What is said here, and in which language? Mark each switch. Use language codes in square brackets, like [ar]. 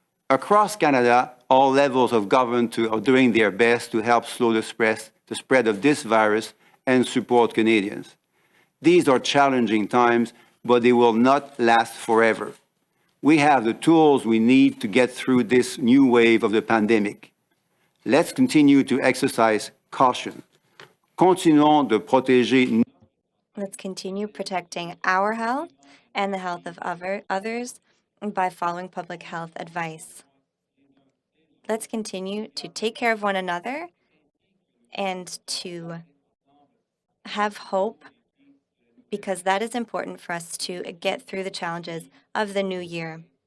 [en] Across Canada, all levels of government are doing their best to help slow the spread of this virus and support Canadians. These are challenging times, but they will not last forever. We have the tools we need to get through this new wave of the pandemic. Let's continue to exercise caution. [fr] Continuons de protéger. [en] Let's continue protecting our health and the health of others by following public health advice. Let's continue to take care of one another and to have hope, because that is important for us to get through the challenges of the new year.